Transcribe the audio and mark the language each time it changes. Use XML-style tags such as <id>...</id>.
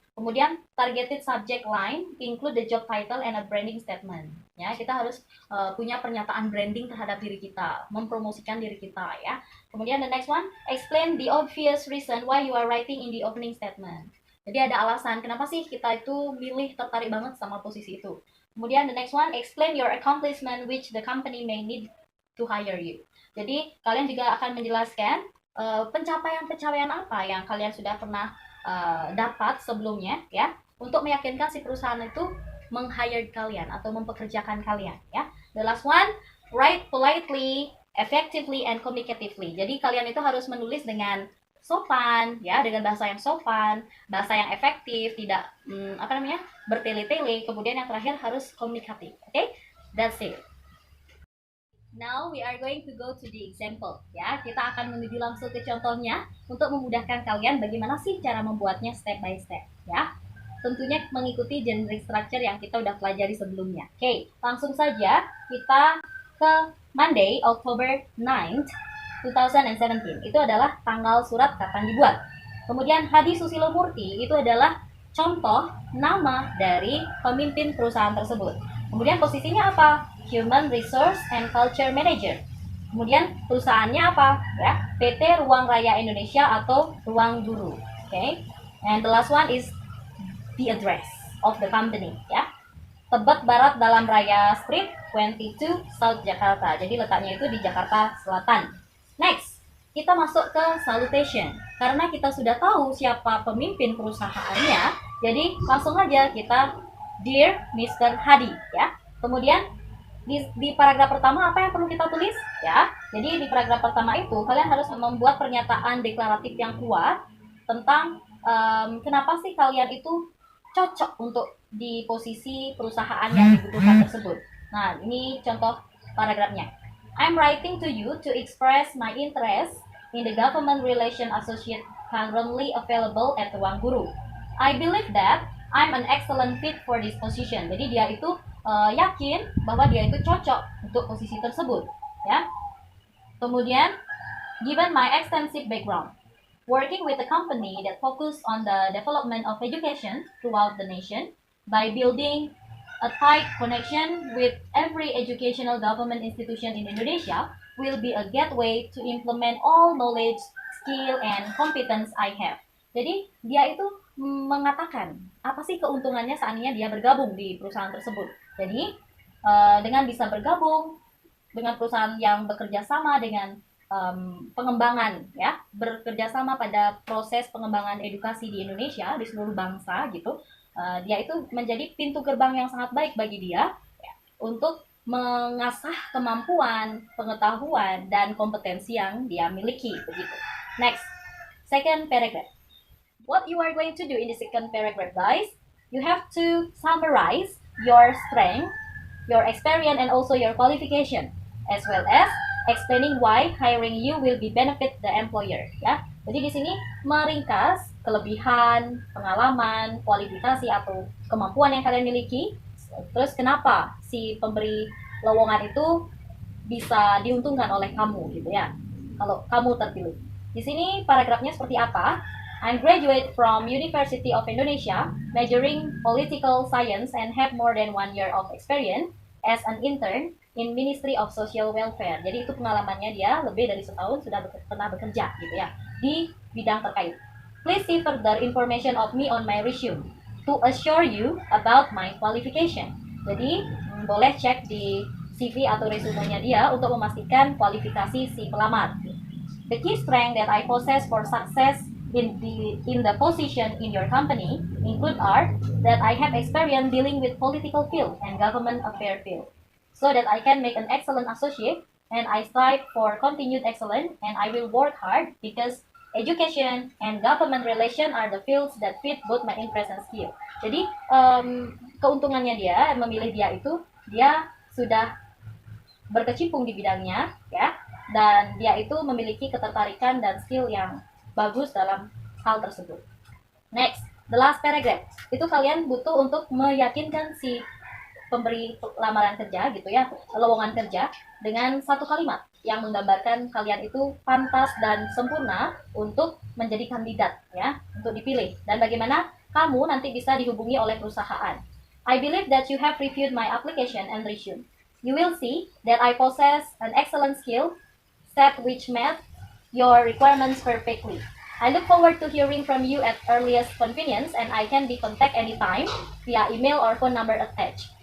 <id>Kemudian</id> <en>targeted subject line include the job title and a branding statement.</en> <id>Ya, kita harus punya pernyataan branding terhadap diri kita, mempromosikan diri kita ya. Kemudian</id> <en>the next one, explain the obvious reason why you are writing in the opening statement.</en> <id>Jadi ada alasan kenapa sih kita itu tertarik banget sama posisi itu. Kemudian</id> <en>the next one, explain your accomplishment which the company may need to hire you.</en> <id>Jadi kalian juga akan menjelaskan pencapaian-pencapaian apa yang kalian sudah pernah dapat sebelumnya ya, untuk meyakinkan si perusahaan itu meng-hire kalian atau mempekerjakan kalian ya.</id> <en>The last one, write politely, effectively and communicatively.</en> <id>Jadi kalian itu harus menulis dengan sopan ya, dengan bahasa yang sopan, bahasa yang efektif, tidak bertele-tele. Kemudian yang terakhir harus komunikatif.</id> <en>Okay? That's it. Now we are going to go to the example</en> <id>ya. Kita akan menuju langsung ke contohnya untuk memudahkan kalian bagaimana sih cara membuatnya</id> <en>step by step</en> <id>ya. tentunya mengikuti</id> <en>generic structure</en> <id>yang kita udah pelajari sebelumnya. Oke, langsung saja kita ke</id> <en>Monday, October 9th, 2017.</en> <id>Itu adalah tanggal surat kapan dibuat. Kemudian Hadi Susilo Murti itu adalah contoh nama dari pemimpin perusahaan tersebut. Kemudian posisinya apa? Human Resource and Culture Manager. Kemudian perusahaannya apa? Ya, PT Ruang Raya Indonesia atau Ruang Guru.</id> <en>Okay. And the last one is the address of the company.</en> <id>Ya, Tebet Barat Dalam Raya Street 22 South Jakarta. Jadi letaknya itu di Jakarta Selatan.</id> <en>Next,</en> <id>kita masuk ke salutation. Karena kita sudah tahu siapa pemimpin perusahaannya, jadi langsung aja kita</id> <en>Dear Mr. Hadi.</en> <id>Ya. Kemudian di paragraf pertama apa yang perlu kita tulis ya? Jadi di paragraf pertama itu kalian harus membuat pernyataan deklaratif yang kuat tentang kenapa sih kalian itu cocok untuk di posisi perusahaan yang dibutuhkan tersebut. Nah, ini contoh paragrafnya.</id> <en>I'm writing to you to express my interest in the government relation associate currently available at Ruang Guru. I believe that I'm an excellent fit for this position.</en> <id>Jadi dia itu yakin bahwa dia itu cocok untuk posisi tersebut, ya. Kemudian,</id> <en>given my extensive background, working with a company that focus on the development of education throughout the nation by building a tight connection with every educational government institution in Indonesia will be a gateway to implement all knowledge, skill, and competence I have.</en> <id>Jadi dia itu mengatakan apa sih keuntungannya seandainya dia bergabung di perusahaan tersebut. Jadi dengan bisa bergabung dengan perusahaan yang bekerja sama dengan pengembangan, ya, bekerja sama pada proses pengembangan edukasi di Indonesia di seluruh bangsa gitu, dia itu menjadi pintu gerbang yang sangat baik bagi dia ya, untuk mengasah kemampuan, pengetahuan, dan kompetensi yang dia miliki begitu.</id> <en>Next, second paragraph. What you are going to do in the second paragraph, guys, you have to summarize your strength, your experience, and also your qualification, as well as explaining why hiring you will be benefit the employer.</en> <id>Ya, jadi di sini meringkas kelebihan, pengalaman, kualifikasi atau kemampuan yang kalian miliki, terus kenapa si pemberi lowongan itu bisa diuntungkan oleh kamu, gitu ya. Kalau kamu terpilih. Di sini paragrafnya seperti apa?</id> <en>I'm graduate from University of Indonesia, majoring political science and have more than 1 year of experience as an intern in Ministry of Social Welfare.</en> <id>Jadi itu pengalamannya dia lebih dari setahun sudah pernah bekerja gitu ya di bidang terkait.</id> <en>Please see further information of me on my resume to assure you about my qualification.</en> <id>Jadi boleh cek di CV atau resumenya dia untuk memastikan kualifikasi si pelamar.</id> <en>The key strength that I possess for success in the position in your company include are that I have experience dealing with political field and government affair field, so that I can make an excellent associate and I strive for continued excellence and I will work hard because education and government relation are the fields that fit both my interest and skill.</en> <id>Jadi keuntungannya dia memilih dia itu dia sudah berkecimpung di bidangnya ya, dan dia itu memiliki ketertarikan dan skill yang bagus dalam hal tersebut.</id> <en>Next, the last paragraph.</en> <id>Itu kalian butuh untuk meyakinkan si pemberi lamaran kerja gitu ya, lowongan kerja dengan satu kalimat yang menggambarkan kalian itu pantas dan sempurna untuk menjadi kandidat ya, untuk dipilih dan bagaimana kamu nanti bisa dihubungi oleh perusahaan.</id> <en>I believe that you have reviewed my application and resume. You will see that I possess an excellent skill set which met your requirements perfectly. I look forward to hearing from you at earliest convenience and I can be contact anytime via email or phone number attached.</en>